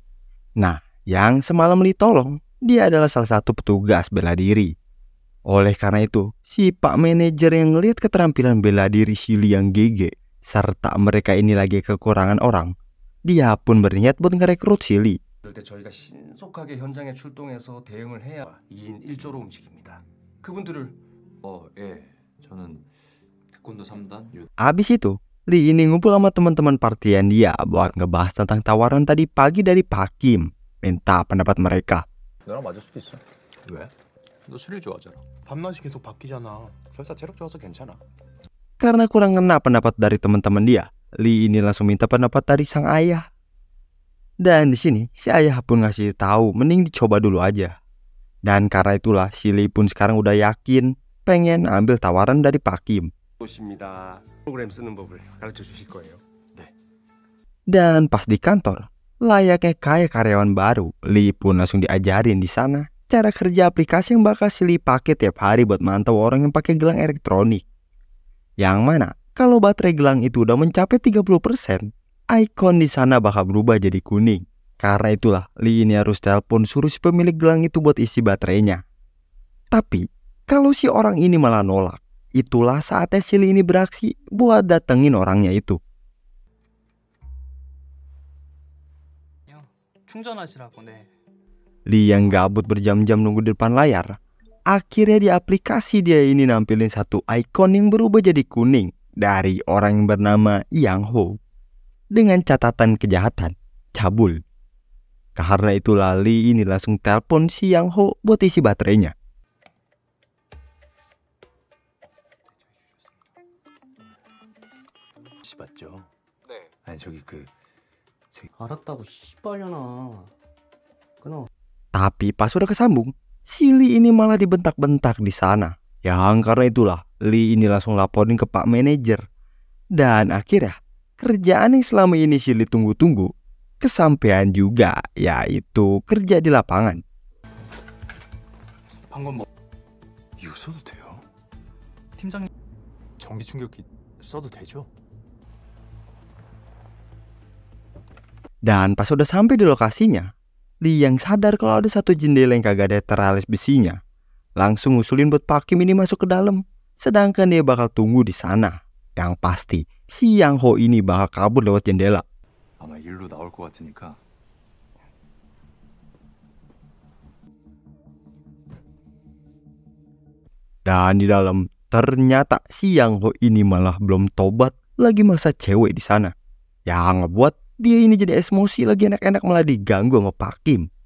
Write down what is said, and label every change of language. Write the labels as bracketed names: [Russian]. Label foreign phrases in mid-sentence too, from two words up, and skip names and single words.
[Indonesian] Nah, yang semalam Lee tolong, dia adalah salah satu petugas bela diri. Oleh karena itu, si pak manajer yang ngelihat keterampilan bela diri si Lee yang GG, serta mereka ini lagi kekurangan orang, dia pun berniat buat ngerekrut si Lee. [Korean] 그럴 때 저희가 신속하게 현장에 출동해서 대응을 해야 2인 1조로 움직입니다. 그분들을 예. 저는 태권도 3단. [Indonesian] Abis itu, Lee ini ngumpul sama teman-teman partian dia buat ngebahas tentang tawaran tadi pagi dari Pak Kim. Minta pendapat mereka. [Korean] 너랑 맞을 수도 있어. 왜? 너 스릴 좋아하잖아. 밤낮이 계속 바뀌잖아. 설사 체력 좋아서 괜찮아. [Indonesian] Karena kurang ngena pendapat dari teman-teman dia, Lee ini langsung minta pendapat dari sang ayah. Dan di sini si ayah pun ngasih tahu mending dicoba dulu aja. Dan karena itulah si Lee pun sekarang udah yakin pengen ambil tawaran dari Pak Kim. [Korean] 오십니다. 프로그램 쓰는 법을 가르쳐 주실 거예요. 네. [Indonesian] Dan pas di kantor, layaknya kayak karyawan baru, Lee pun langsung diajarin di sana cara kerja aplikasi yang bakal si Lee pakai tiap hari buat mantau orang yang pakai gelang elektronik. Yang mana kalau baterai gelang itu udah mencapai 30%, ikon di sana bakal berubah jadi kuning. Karena itulah Lee ini harus telepon suruh si pemilik gelang itu buat isi baterainya. Tapi kalau si orang ini malah nolak, itulah saatnya si Lee ini beraksi buat datengin orangnya itu. [Korean] 충전하시라고. 네. [Indonesian] Lee yang gabut berjam-jam nunggu di depan layar, akhirnya di aplikasi dia ini nampilin satu ikon yang berubah jadi kuning dari orang yang bernama Yang Ho dengan catatan kejahatan, cabul. Karena itulah Lee ini langsung telepon si Yang Ho buat isi baterainya. [Korean] 맞죠? 네. 아니 저기 알았다고 씨발려나. 끊어. [Indonesian] Tapi pas udah kesambung, si Lee ini malah dibentak-bentak di sana. Yang karena itulah Lee ini langsung laporin ke pak manajer. Dan akhirnya kerjaan yang selama ini Shirley tunggu-tunggu kesampaian juga, yaitu kerja di lapangan. [Korean] 방금 뭐 이거 써도 돼요? 팀장님 전기 충격기 써도 되죠? [Indonesian] Dan pas udah sampai di lokasinya, Lee yang sadar kalau ada satu jendela yang kagak ada teralis besinya, langsung ngusulin buat Pak Kim ini masuk ke dalam. Sedangkan dia bakal tunggu di sana. Yang pasti, si Yang Ho ini bakal kabur lewat jendela. [Korean] 아마 일로 나올 것 같으니까 [Indonesian] Dan di dalam, ternyata si Yang Ho ini malah belum tobat, lagi masa cewek di sana. Yang ngebuat dia ini jadi emosi, lagi enak-enak malah diganggu sama Pak Kim.